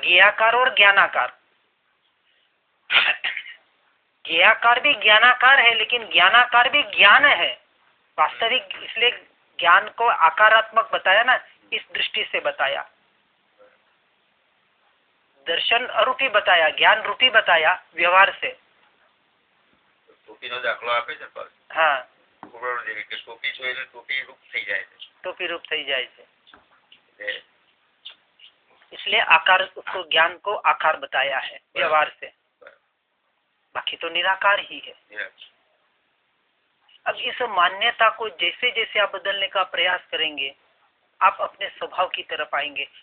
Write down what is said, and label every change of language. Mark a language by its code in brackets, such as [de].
[hi] ज्ञेयाकार और ज्ञानाकार, ज्ञेयाकार भी ज्ञानाकार है लेकिन ज्ञानाकार भी ज्ञान है वास्तविक। इसलिए ज्ञान को आकारात्मक बताया ना, इस दृष्टि से बताया। दर्शन अरूपी बताया, ज्ञान रूपी बताया व्यवहार से। [gu] ટોપીનો દાખલો આપે છે પર હા, કુબરો જેવી કે ટોપી જોઈએ તો ટોપી રૂપ થઈ જાય છે, टोपी रूप થઈ જાય છે। [hi] इसलिए आकार, उसको ज्ञान को आकार बताया है व्यवहार से, बाकी तो निराकार ही है। अब इस मान्यता को जैसे जैसे आप बदलने का प्रयास करेंगे आप अपने स्वभाव की तरफ आएंगे।